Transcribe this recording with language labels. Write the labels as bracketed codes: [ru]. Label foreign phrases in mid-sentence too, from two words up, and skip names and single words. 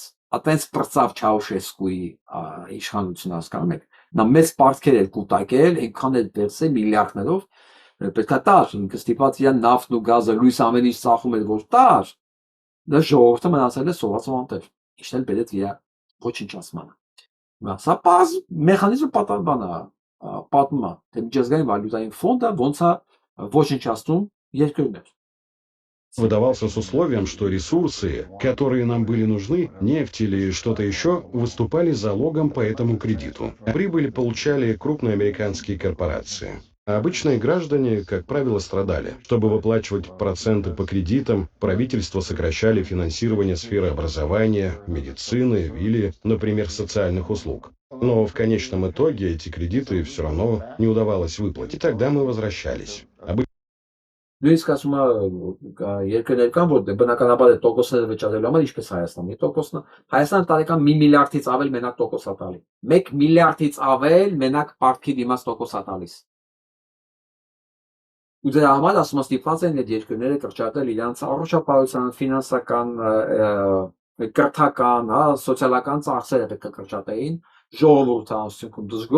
[hy] այտենց պրծավ Չաուշեսկուի իշխանությունը, հասկանում եք։ Նա մեծ պարտքեր էր կուտակել, այնքան էլ դերսել միլիարդներով, պետք է տար, ինքը ստիպված իր նավթն ու գազը լույս ամեն ինչ ծախում էր, որ տար, դա ժողովուրդը մնացել է սոված ու անտեր, ինչն էլ բերեց իր ոչնչացմանը։ Սա պարզ մեխանիզմ պատահական է, պատմում է, թե միջազգային վալյուտային ֆոնդը ոնց է ոչնչացնում երկրներ։ [ru] выдавался с условием, что ресурсы, которые нам были нужны, нефть или что-то еще, выступали залогом по этому кредиту. Прибыль получали крупные американские корпорации. А обычные граждане, как правило, страдали. Чтобы выплачивать проценты по кредитам, правительства сокращали финансирование сферы образования, медицины или, например, социальных услуг. Но в конечном итоге эти кредиты все равно не удавалось выплатить. И тогда мы возвращались. [hy] Նույնիսկ ասում է երկրներ կան, որ բնականաբար է տոկոսները վճարելու համար, ինչպես Հայաստանը։ Տոկոսը Հայաստանը տարեկան 1 միլիարդից ավել մենակ տոկոս է տալի։ 1 միլիարդից ավել մենակ պարտքի դիմաց տոկոս է տալիս։ Ու դրա համար ասում ստիպված են այդ երկրները կրճատել իրենց առողջապահության, ֆինանսական, կրթական, սոցիալական ծախսերը պետք է կրճատեին, ժողովուրդը անցնքում դժգոհ